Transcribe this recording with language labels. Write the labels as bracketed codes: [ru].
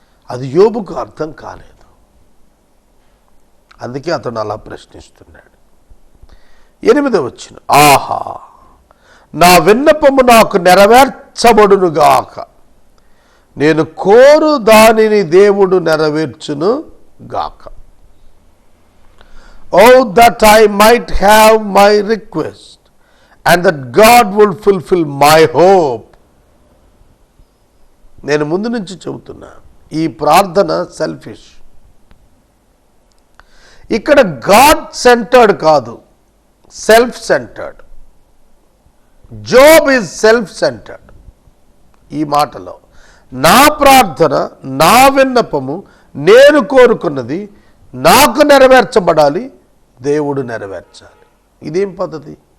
[te] అది యోబుకు అర్థం కాలేదు. అందుకే అతను అలా ప్రశ్నిస్తున్నాడు. 8వ వచనం, ఆహా, నా విన్నపము నాకు నెరవేర్చబడునుగాక, నేను కోరు దానిని దేవుడు నెరవేర్చును గాక. [en] Oh, that I might have my request, and that God will fulfill my hope. [te] నేను ముందు నుంచి చెబుతున్నా, ఈ ప్రార్థన సెల్ఫిష్. ఇక్కడ గాడ్ సెంటర్డ్ కాదు, self centred. [en] Job is self centred. [te] ఈ మాటలో నా ప్రార్థన, నా విన్నపము, నేను కోరుకున్నది నాకు నెరవేర్చబడాలి, దేవుడు నెరవేర్చాలి. ఇదేం పద్ధతి?